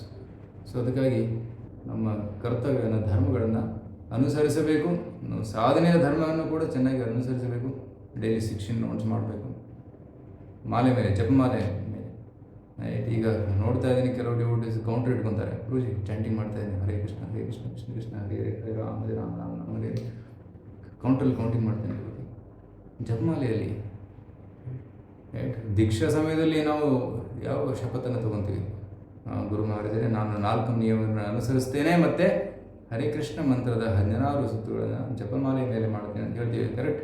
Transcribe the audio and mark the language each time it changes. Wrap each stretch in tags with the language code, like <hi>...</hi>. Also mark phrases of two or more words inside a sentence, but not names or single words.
<kn>ಸೊ ಅದಕ್ಕಾಗಿ ನಮ್ಮ ಕರ್ತವ್ಯನ ಧರ್ಮಗಳನ್ನು ಅನುಸರಿಸಬೇಕು. ಸಾಧನೆಯ ಧರ್ಮವನ್ನು ಕೂಡ ಚೆನ್ನಾಗಿ ಅನುಸರಿಸಬೇಕು.</kn> <en>daily 16 rounds</en> <kn>ಮಾಡಬೇಕು. ಮಾಲೆ ಮೇಲೆ, ಜಪಮಾಲೆ ಮೇಲೆ. ಈಗ ನೋಡ್ತಾ ಇದ್ದೀನಿ ಕೆಲವು</kn> <en>devotees counter</en> <kn>ಇಟ್ಕೊತಾರೆ, ಗುರುಜಿ ಚಾಂಟಿಂಗ್ ಮಾಡ್ತಾ ಇದ್ದೀನಿ,</kn> <sa>ಹರೇ ಕೃಷ್ಣ ಹರೇ ಕೃಷ್ಣ ಕೃಷ್ಣ ಕೃಷ್ಣ ಹರೇ ಹರೇ ರಾಮ ಹರೇ ರಾಮ ರಾಮ ರಾಮ ಹರೇ.</sa> <kn>ಕೌಂಟ್ರಲ್ಲಿ ಕೌಂಟಿಂಗ್ ಮಾಡ್ತೇನೆ. ಜಪಮಾಲೆಯಲ್ಲಿ ದೀಕ್ಷಾ ಸಮಯದಲ್ಲಿ ನಾವು ಯಾವ ಶಪಥನ್ನು ತೊಗೊತೀವಿ, ಗುರು ಮಹಾರಾಜರೇ ನಾನು 4 ನಿಯಮಗಳನ್ನು ಅನುಸರಿಸ್ತೇನೆ ಮತ್ತು ಹರೇ ಕೃಷ್ಣ ಮಂತ್ರದ 16 ಸುತ್ತುಗಳನ್ನು ಜಪಮಾಲೆ ಮೇಲೆ ಮಾಡ್ತೇನೆ ಅಂತ ಹೇಳ್ತೀವಿ, ಕರೆಕ್ಟ್.</kn>